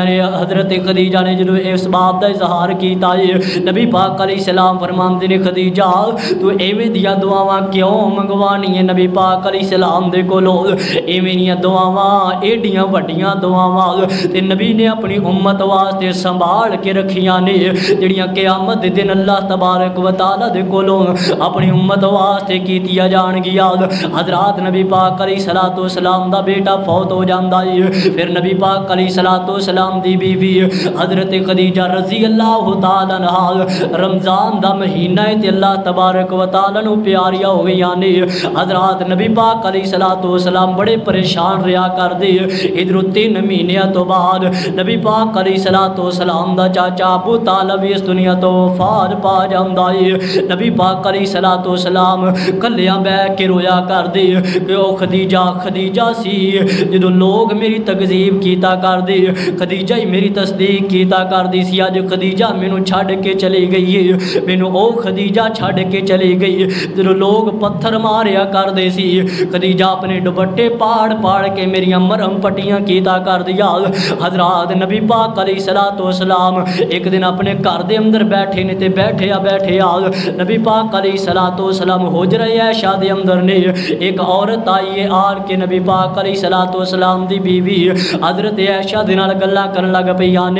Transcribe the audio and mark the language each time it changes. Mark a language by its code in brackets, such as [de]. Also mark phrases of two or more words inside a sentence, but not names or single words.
[pa] نے حضرت خدیجہ نے جدوں اس بات دا اظہار کیتا ہے نبی پاک علیہ السلام فرماندے نے خدیجہ تو ایویں دیاں دعاواں کیوں منگوانی ہے نبی پاک علیہ السلام دے کولو ایویں دیاں دعاواں ایڈیاں وڈیاں دعاواں تے نبی نے اپنی امت واسطے سنبھال کے رکھیاں نے جڑیاں قیامت دے دن اللہ تبارک و تعالی دے کولو اپنی امت واسطے کیتیاں جان گیا حضرات نبی پاک علیہ الصلوۃ والسلام دا بیٹا فوت ہو جاندا ہے پھر نبی پاک علیہ الصلوۃ والسلام دی بیوی حضرت خدیجہ رضی اللہ تعالی عنہا رمضان دا مہینہ ہے تے اللہ تبارک و تعالی نو پیاریاں ہو گئیاں نے حضرات نبی پاک علیہ الصلوۃ والسلام بڑے پریشان رہیا کردے ادھر 3 مہینیاں تو بعد نبی پاک علیہ الصلوۃ والسلام دا چاچا ابو طالب اس دنیا تو وفات پا جاندا ہے نبی پاک علیہ الصلوۃ والسلام کلیاں بیٹھ کے رویا کردے کہ او خدیجہ سی جدوں لوگ میری تکذیب کیتا کردے خدیجہ ہی میری تصدیق تصدیق کیتا کردی سی اج خدیجہ مینوں چھڈ کے چلی گئی ہے، مینوں او خدیجہ چھڈ کے چلی گئی. جو لوگ پتھر ماریا کردے سی خدیجہ اپنے دوپٹے پاڑ پاڑ کے میریا مرہم پٹیاں کیتا کر دیا. حضرات نبی پاک علیہ السلام ایک دن اپنے گھر دے اندر بیٹھے نے تے بیٹھے نبی پاک علیہ السلام حجرہ عائشہ دے اندر نے ایک عورت آئی ہے آر کے نبی پاک علیہ السلام دی بیوی حضرت عائشہ دے نال گلاں کرن لگ پئیاں نے.